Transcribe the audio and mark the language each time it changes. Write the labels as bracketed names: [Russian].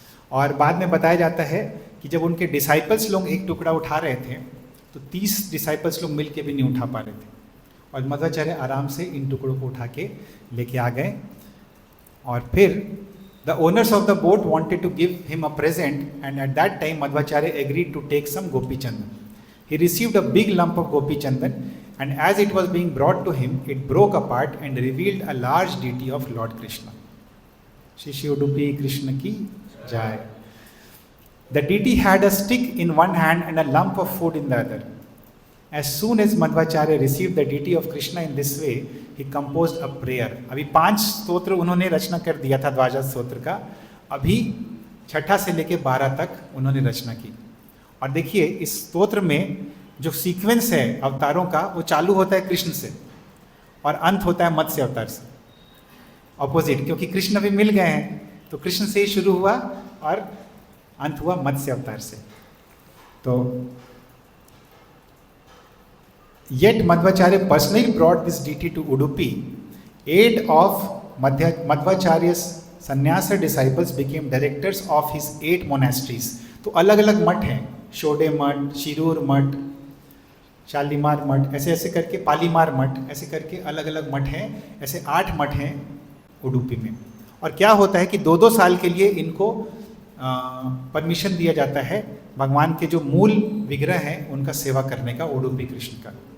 [Hindi] और बाद में बताया जाता है कि जब उनके डिसाइपल्स लोग एक टुकड़ा उठा रहे थे तो 30 डिसाइपल्स लोग मिल के भी नहीं उठा पा रहे थे और मध्वाचार्य आराम से इन टुकड़ों को उठा के लेके आ गए। [English] और फिर the owners of the boat wanted to give him a present and at that time Madhvacharya agreed to take some gopi chandan. He received a big lump of gopi chandan and as it was being brought to him, it broke apart and revealed a large deity of Lord Krishna. Shri Shri Udupi Krishna ki jai. The deity had a stick in one hand and a lump of food in the other. As soon as Madhvacharya received the deity of Krishna in this way, he composed a prayer. [Hindi] अभी 5 स्तोत्र उन्होंने रचना कर दिया था द्वादश स्तोत्र का, अभी छठा से लेके 12 तक उन्होंने रचना की. और देखिए इस स्तोत्र में जो सीक्वेंस है अवतारों का, वो चालू होता है कृष्ण से और अंत होता है मत्स्य अवतार से, ऑपोजिट, क्योंकि कृष्ण अभी मिल गए हैं, तो कृष्ण से ही शुरू हुआ और अंत हुआ मत्स्य अवतार से. [English] तो Yet Madhvacharya personally brought this deity to Udupi. 8 of Madhvacharya's sannyasa disciples became directors of his 8 monasteries. [Hindi] तो अलग अलग मठ हैं, शोडे मठ, शिरूर मठ, शालीमार मठ, ऐसे ऐसे करके पालीमार मठ, ऐसे करके अलग अलग मठ हैं. ऐसे 8 मठ हैं उडुपी में. और क्या होता है कि 2-2 साल के लिए इनको परमिशन दिया जाता है भगवान के जो मूल विग्रह हैं उनका सेवा करने का, उडुपी कृष्ण का.